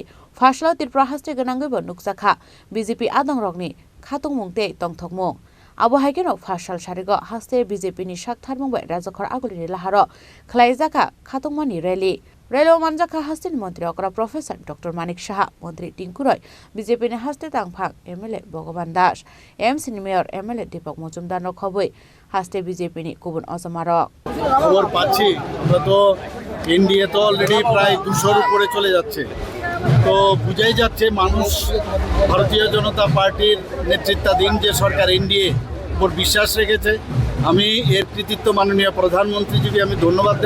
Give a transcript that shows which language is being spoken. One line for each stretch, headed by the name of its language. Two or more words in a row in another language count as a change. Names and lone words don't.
Kok Borok: फार्स्टलाव त्रिपुरा हास्टे गोनांगैबो नुकसाखा बीजेपी आदं रगनि खाथं मुंते तंथकमु आबो हायकेनो फार्स्टल सारिगो हास्टे बीजेपीनि साकथार मुंबाय राजखर आगुलिनि लाहारो खलायजाखा खाथंमानि रैली रेलवे मानजाखा हास्टेनि मंत्री अकरा प्रोफेसर डॉक्टर मानिक साहा, मंत्री टिंकु रॉय, बीजेपीनि हास्टे तांफां एमएलए भगवान दास, एमसीनि मेयर एमएलए दीपक मजुमदार खबै हास्टे बीजेपीनि गुबुन अजमारक
Bangla: খবর পাচ্ছি আমরা তো এনডিএ তো অলরেডি প্রায় 200-র উপরে চলে যাচ্ছে। তো বুঝাই যাচ্ছে মানুষ ভারতীয় জনতা পার্টির নেতৃত্বাধীন যে সরকার এনডিএ উপর বিশ্বাস রেখেছে। আমি এর কৃতিত্ব মাননীয় প্রধানমন্ত্রীজিকে আমি ধন্যবাদ দেব।